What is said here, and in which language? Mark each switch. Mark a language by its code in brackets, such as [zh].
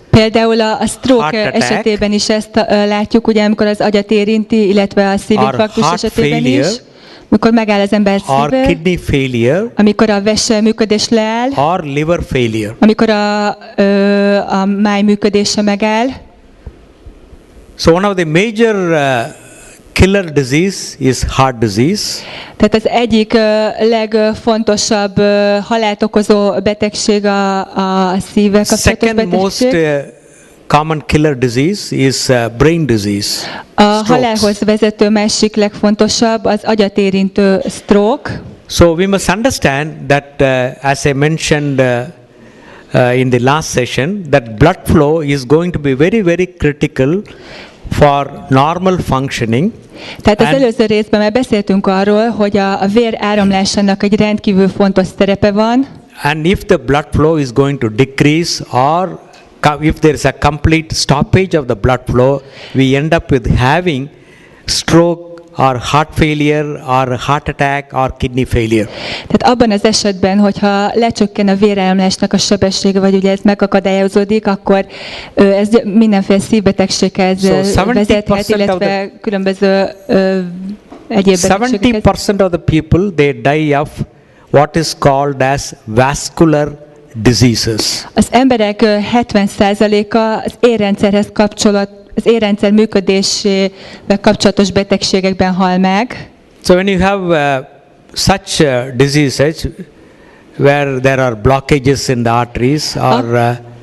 [hu] Például a stroke esetében is ezt látjuk, ugye, amikor az agyat érinti, illetve a szívinfarktus esetében is. Amikor megáll az ember szíve, [en] or kidney failure, [hu] amikor a vese működés leáll, [en] or liver failure. [hu] amikor a máj működése megáll. [en] So one of the major killer disease is heart disease. [hu] Tehát az egyik legfontosabb halált okozó betegség a szívvel kapcsolatos [en] Second most common killer disease is brain disease. [hu] A halálhoz vezető másik legfontosabb az agyat érintő stroke. [en] So we must understand that as I mentioned in the last session, that blood flow is going to be very, very critical for normal functioning. [hu] Tehát az előző részben már beszéltünk arról, hogy a vér áramlásának egy rendkívül fontos szerepe van. [en] And if the blood flow is going to decrease, or if there is a complete stoppage of the blood flow, we end up with having stroke or heart failure or heart attack or kidney failure. [hu] Tehát abban az esetben, hogyha lecsökken a véráramlásnak a sebessége, vagy ugye ez megakadályozódik, akkor ez mindenféle szívbetegséghez vezethet, illetve különböző egyéb betegségekhez. [en] 70% of the people they die of what is called as vascular diseases. [hu] Az emberek 70%-a az érrendszerhez az érrendszer működésével kapcsolatos betegségekben hal meg. [en] So when you have such diseases where there are blockages in the arteries or